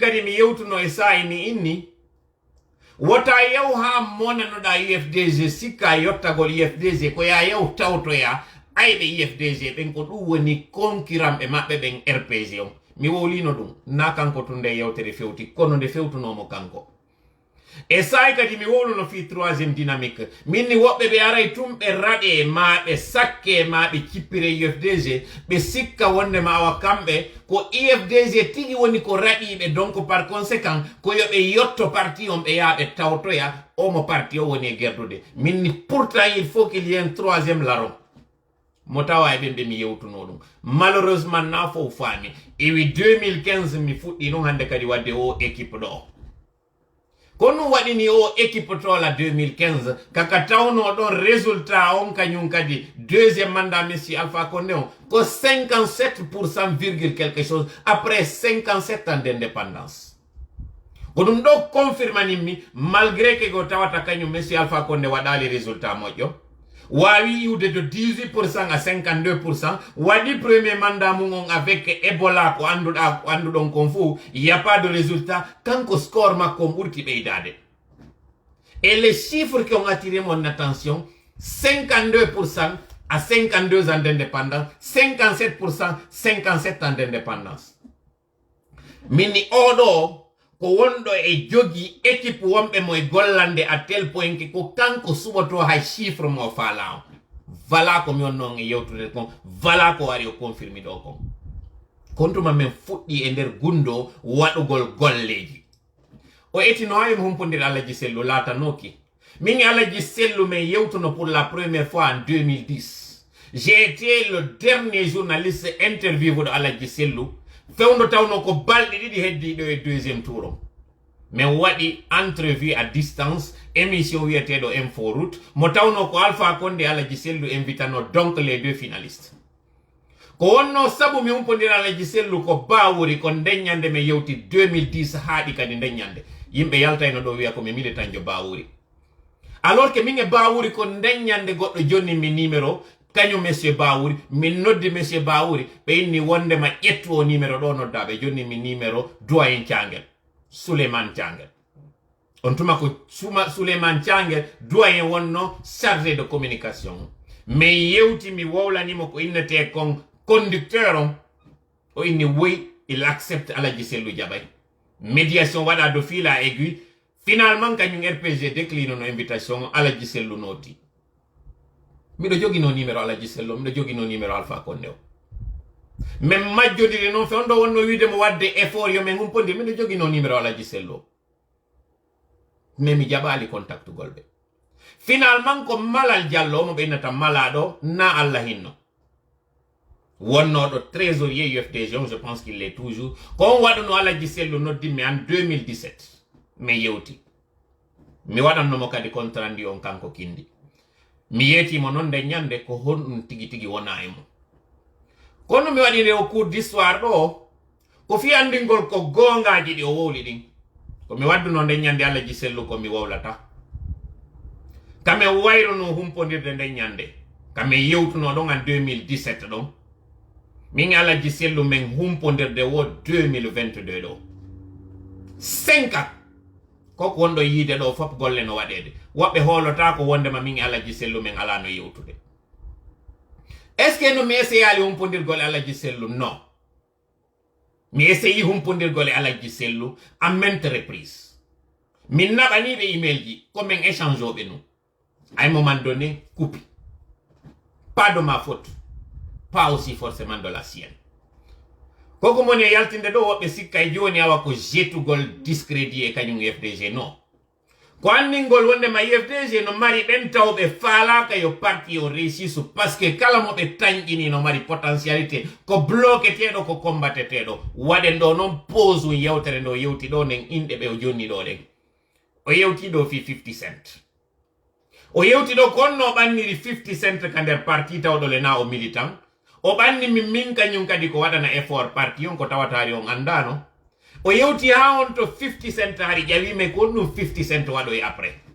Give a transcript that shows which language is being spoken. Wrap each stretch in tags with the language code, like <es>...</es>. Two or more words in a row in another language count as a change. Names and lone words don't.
<ff>kadi mi yewtuno e sayi mi inni wota yew ha monanoɗa UFDG sikka yottagol UFDG ko ya yew tawtoya ayɓe UFDG ɓen ko ɗum woni concurrent ɓe maɓɓe ɓen RPG on mi wowlino ɗum na kanko tun nde yewtere fewti kono nde fewtunomo kanko e sai kadi mi woluno fi</ff> <fr>troisième dynamique</fr> <ff>minni woɓɓe ɓe aray tum ɓe raɗe ma ɓe sakke ma ɓe cippire UFDG ɓe sikka wonde ma awa kamɓe ko UFDG tigi woni ko raɗiɓe</ff> <fr>donc par conséquent</fr> <ff>ko yoɓe yotto parti on ɓe yaa ɓe tawtoya omo parti o woni e gerdude minni</ff> <fr>pourtant il faut qu'il y ait un troisième larron</fr> <ff>mo tawa e ɓen ɓe mi yewtuno ɗum malheureusement na fof faami ewi 2015 mi fuɗɗi ɗum hande kadi wadde o équipe ɗo ko ɗum waɗini o équipe tola 2015 kaka tawno ɗon résultat on kañum kadi</ff> <fr>deuxième mandat monsieur</fr> <ff>Alpha Condé on ko</ff> <fr>57% virgule quelque chose après 57 ans d'indépendance</fr> <ff>ko ɗum ɗo confirmanimmi</ff> <fr>malgré que</fr> <ff>go tawata kañum monsieur Alpha Condé waɗali résultat moƴƴo wawi iwde de 18% à 52% waɗi</ff> <fr>premier mandat</fr> <ff>mum on avec Ebola ko anduɗon kon</ff> <fr>fou y a pas de résultat</fr> <ff>kanko score makko on ɓurti ɓeydade</ff> <fr>et les chiffres qui ont attiré mon attention 52% à 52 ans d'indépendance 57% 57 ans d'indépendance</fr> <ff>minni oɗo ko wonɗo e jogi équipe wonɓe mo e gollande</ff> <fr>à tel point que</fr> <ff>ko kanko suɓoto hay chiffre mo faala o voilà ko mi wonnoon e yewtude kon voilà ko wari o confirmi ɗo kon kontuma men fuɗɗi e nder gundo waɗugol golleji o etino ha yomi humpodir Alaji Sellu laatanoki min e Alaji Sellu men yewtuno</ff> <fr>pour la première fois en 2010 j'ai été le dernier journaliste interview de</fr> <ff>Alaji Sellu fewndo tawno ko balɗe ɗiɗi heddiɗo e</ff> <fr>deuxième tour</fr> <ff>o min waɗi</ff> <fr>entrevue à distance émission</fr> <ff>wiyeteɗo</ff> <fr>info route</fr> <ff>mo tawno ko Alpha Condé Alaji Sellu invitano</ff> <fr>donc les deux finalistes</fr> <ff>ko wonno sabu mi humpodira Alaji Sellu ko bawuri ko ndeññande mi yewti 2010 haaɗi kadi ndeññande yimɓe yaltayno ɗo wiya ko mi militanjo bawuri alors que min e bawuri ko ndeññande goɗɗo jonni mi numéro kañum monsieur Bawuri min noddi monsieur Bawuri ɓe inni wondema ƴettu o numéro ɗo noddaɓe jonni mi numéro doyen Thiangel Souleymane Thiangel on tuma ko Souleymane Thiangel doyen wonno</ff> <fr>chargé de communication mais</fr> <ff>yewti mi wowlanimo ko innete kon conducteur on o inni woy</ff> <fr>il accepte</fr> <ff>Alaji Sellu jaɓay médiation waɗa</ff> <fr>de fil à aiguille finalement</fr> <ff>kañum RPG décline no invitation Alaji Sellu noti miɗo jogino numéro Alaji Sellu miɗo jogino numéro Alpha Condé o min majjodiri noon fewndo wonno wiide mo wadde effort yo min humpodir miɗo jogino numéro Alaji Sellu mais mi jaɓali contact golɓe finalement ko Malal Diallo mo ɓeynata malaɗo na Allah hinno wonnoɗo trésorier UFDG je</ff> <fr>pense qu'il est toujours</fr> <ff>ko on waɗuno Alaji Sellu noddimmi en 2017 mi yewti mi waɗannomo kadi contrat ndi on kanko kindi mi yeetimo noon nde ñande ko honɗum tigi tigi wona e mo kono mi waɗi nde o</ff> <fr>cours d'histoire</fr> <ff>ɗo ko fiyandingol ko gongaji ɗi o wowli ɗin ko mi wadduno nde ñande Alaji Sellu ko mi wowlata kame wayruno humpodirde nde ñande kame yewtuno ɗon en 2017 ɗon min Alaji Sellu men humpodirde wo 2022 ɗo 5 ans koko wonɗo yiide ɗo fop golle no waɗede woɓɓe hoolota ko wondema min Alaji Sellu men ala no yewtude</ff> <fr>est ce que</fr> <ff>no mi essayali humpodirgol Alaji Sellu non mi essayi humpodirgol Alaji Sellu</ff> <fr>à maintes reprises</fr> <ff>min naɓaniɓe email ji komin échange oɓe nu</ff> <fr>à un moment donné</fr> <ff>coupi</ff> <fr>pas de ma faute pas aussi forcément de la sienne</fr> <ff>koko moni e yaltinde ɗo woɓɓe sikka e joni awa ko jettugol discrédit e kañum UFDG non ko andingol wondema UFDG no mari ɓen tawɓe faalaka yo parti o réussisu</ff> <fr>par ce que</fr> <ff>kala mo ɓe tañƴini no mari potentialité ko bloqueteɗo ko combateteɗo waɗen ɗo noon</ff> <fr>pose un</fr> <ff>yewtere nde o yewti ɗo nden inɗe ɓe o jonni ɗo ɗen o yewti ɗo fi 50 cent o yewti ɗo ko onno ɓanniri 50 cent ka nder parti tawɗo le na o militant o ɓanni min kañum kadi ko waɗana effort parti on ko tawatari on andano o yewti ha on to 50 cent hari ƴawime ko ɗum 50 cent waɗoy après</ff>